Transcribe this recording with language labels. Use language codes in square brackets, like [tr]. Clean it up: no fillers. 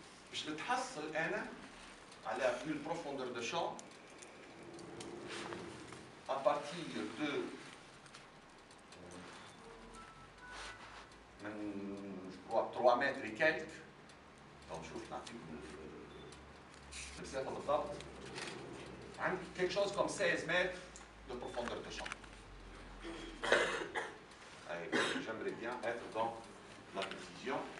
[ar] باش نتحصل انا على [fr] une profondeur de champ à partir de je crois 3 mètres et quelques. [ar] donc شوف نعطيكم المسافه بالضبط. [fr] عندي quelque chose comme 16 mètres de profondeur de champ. J'aimerais bien être dans la précision.